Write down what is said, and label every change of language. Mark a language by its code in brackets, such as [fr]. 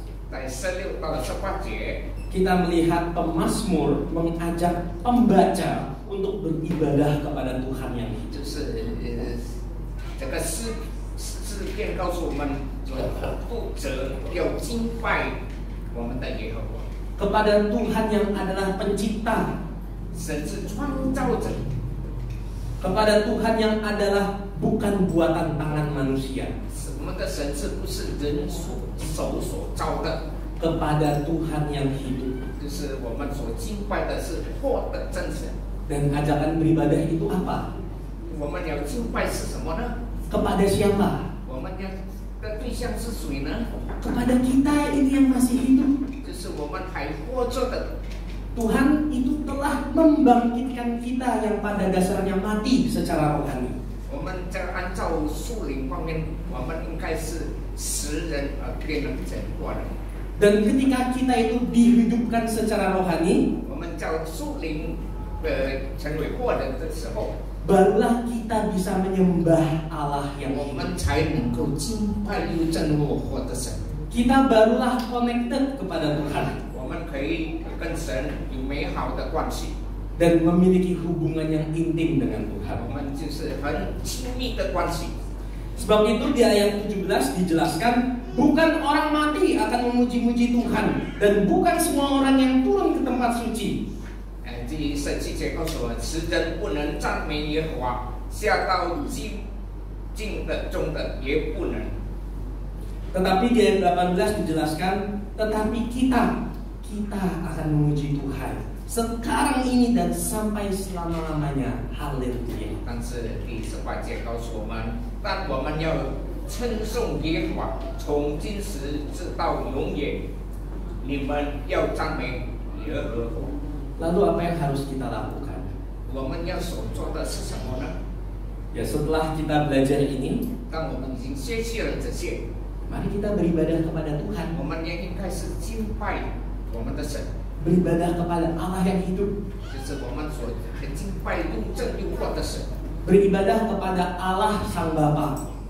[zh] 在16到18节。 [id] kita melihat pemazmur mengajak pembaca untuk beribadah kepada Tuhan yang hidup. [zh] 就是这个诗篇告诉我们，读者要敬拜我们的耶和华。 [id] Kepada Tuhan yang adalah pencipta. [zh] 神是创造者。 [id] Kepada Tuhan yang adalah bukan buatan tangan manusia. [zh] 我们的神是不是人手所造的？ [id] Kepada Tuhan yang hidup. [zh] 就是我们所敬拜的是活的真神。 [id] Dan ajakan beribadah itu apa? [zh] 我们要敬拜是什么呢？ [id] Kepada siapa? [zh] 我们要的对象是谁呢？ [id] Kepada kita ini yang masih hidup. [zh] 就是我们还活着的。 [id] Tuhan itu telah membangkitkan kita yang pada dasarnya mati secara rohani. [zh] 我们在按照属灵方面，我们应该是死人而变成活人。 [id] Dan ketika kita itu dihidupkan secara rohani, [zh] 我们叫属灵成为活人的时候， [id] barulah kita bisa menyembah Allah yang [zh] 我 [id] hidup. [zh] 们才能够敬拜又真活的神。 [id] Kita barulah [en] connected [id] kepada Tuhan [zh] 我们可以跟神有美好的关系， [id] dan memiliki hubungan yang intim dengan Tuhan. [zh] 我们就是很亲密的关系。 [id] Sebab itu di ayat 17 dijelaskan, bukan orang mati akan memuji-muji Tuhan, dan bukan semua orang yang turun ke tempat suci. [zh] 第17节告诉我们，世人不能赞美耶和华，下到静的中的也不能。 [id] Tetapi di ayat 18 dijelaskan, tetapi kita akan memuji Tuhan sekarang ini dan sampai selama-lamanya. Haleluya. [zh] 但是第18节告诉我们，但我们要称颂耶和华，从今时直到永远。你们要赞美耶和华。 [id] Lalu apa yang harus kita lakukan? [zh] 我们要所做的是什么呢？ [id] Ya setelah kita belajar ini, [zh] 当我们已经学习了这些， [id] mari kita beribadah kepada Tuhan. [zh] 我们也应该是敬拜我们的神， [id] Beribadah kepada Allah yang hidup. [zh] 就是我们所敬拜又真又活的神， [id] Beribadah kepada Allah Sang Bapa